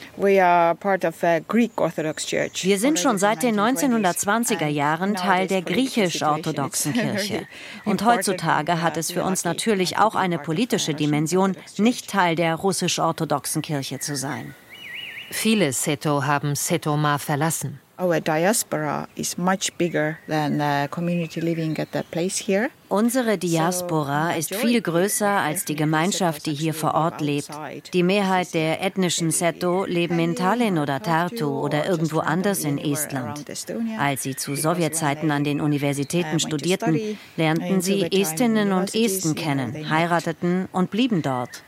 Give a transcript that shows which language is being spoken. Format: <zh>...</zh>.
<de>Wir sind schon seit den 1920er Jahren Teil der griechisch-orthodoxen Kirche. Und heutzutage hat es für uns natürlich auch eine politische Dimension, nicht Teil der russisch-orthodoxen Kirche zu sein. Viele Seto haben Setoma verlassen.</de> <en>Our diaspora is much bigger than the community living at that place here.</en> <de>Unsere Diaspora ist viel größer als die Gemeinschaft, die hier vor Ort lebt. Die Mehrheit der ethnischen Seto leben in Tallinn oder Tartu oder irgendwo anders in Estland. Als sie zu Sowjetzeiten an den Universitäten studierten, lernten sie Estinnen und Esten kennen, heirateten und blieben dort.</de>